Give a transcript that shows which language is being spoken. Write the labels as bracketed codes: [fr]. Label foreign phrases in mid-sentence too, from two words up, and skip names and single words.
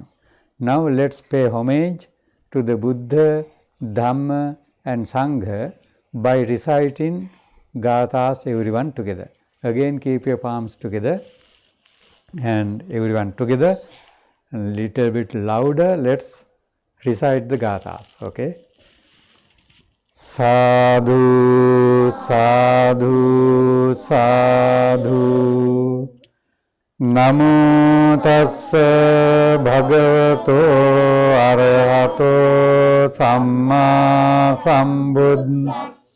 [en] Now let's pay homage to the Buddha, Dhamma and Sangha by reciting Gathas everyone together. Again keep your palms together and everyone together, a little bit louder. Let's recite the Gathas, okay? [pi] Sadhu, sadhu, sadhu. Namo tassa bhagavato arahato samma sambuddhassa.